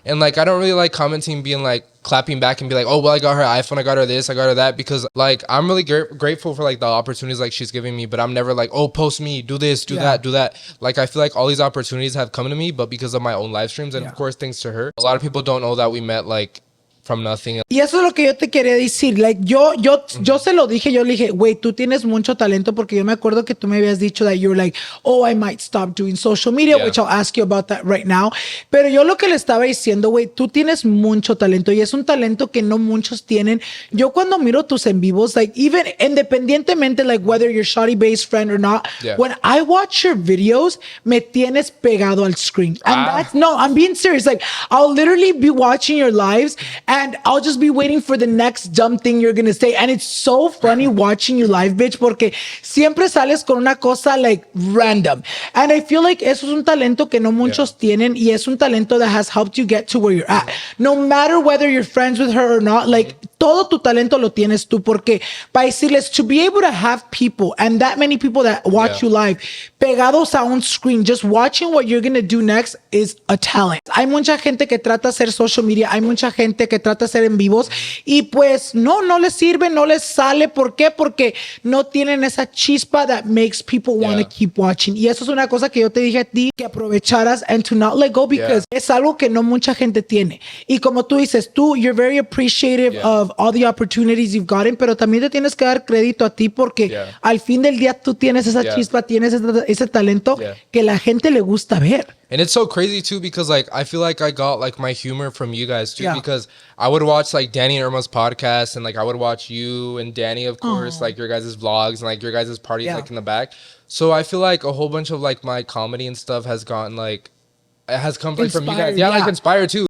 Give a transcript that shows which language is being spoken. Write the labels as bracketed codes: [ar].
[en] And like, I don't really like commenting, being like clapping back and be like, oh, well, I got her iPhone, I got her this, I got her that. Because like, I'm really grateful for like the opportunities like she's giving me, but I'm never like, oh, post me, do this, do that, do that. Like, I feel like all these opportunities have come to me, but because of my own live streams and of course, thanks to her, a lot of people don't know that we met like from nothing. [es] Y eso es lo que yo te quería decir. Like, yo se lo dije, yo le dije, güey, tú tienes mucho talento, porque yo me acuerdo que tú me habías dicho [en] that you're like, oh, I might stop doing social media, which I'll ask you about that right now. [es] Pero yo lo que le estaba diciendo, güey, tú tienes mucho talento y es un talento que no muchos tienen. Yo cuando miro tus en vivos, [en] like, even independientemente, like, whether you're Shawty based friend or not, when I watch your videos, [es] me tienes pegado al [en] screen. And that's, no, I'm being serious. Like, I'll literally be watching your lives and I'll just be waiting for the next dumb thing you're gonna say. And it's so funny watching you live, bitch, [es] porque siempre sales con una cosa [en] like random. And I feel like [es] eso es un talento [en] que no muchos tienen y es un talento that has helped you get to where you're at. No matter whether you're friends with her or not, like [es] todo tu talento lo tienes tú, porque para decirles, [en] to be able to have people and that many people that watch you live [es] pegados a un [en] screen, just watching what you're gonna do next is a talent. [es] Hay mucha gente que trata de hacer social media, hay mucha gente que trata de hacer en vivos y pues no les sirve, no les sale. ¿Por qué? Porque no tienen esa chispa [en] that makes people want to keep watching. [es] Y eso es una cosa que yo te dije a ti, que aprovecharas [en] and to not let go, because [es] es algo que no mucha gente tiene. Y como tú dices, [en] you're very appreciative of all the opportunities you've gotten, [es] pero también te tienes que dar crédito a ti porque al fin del día tú tienes esa chispa, tienes ese talento que la gente le gusta ver. [en] And it's so crazy too because like I feel like I got like my humor from you guys too, because I would watch like Danny and Irma's podcast and like I would watch you and Danny, of course, like your guys' vlogs and like your guys' parties like in the back. So I feel like a whole bunch of like my comedy and stuff has gotten like, it has come like from you guys. Like inspired too.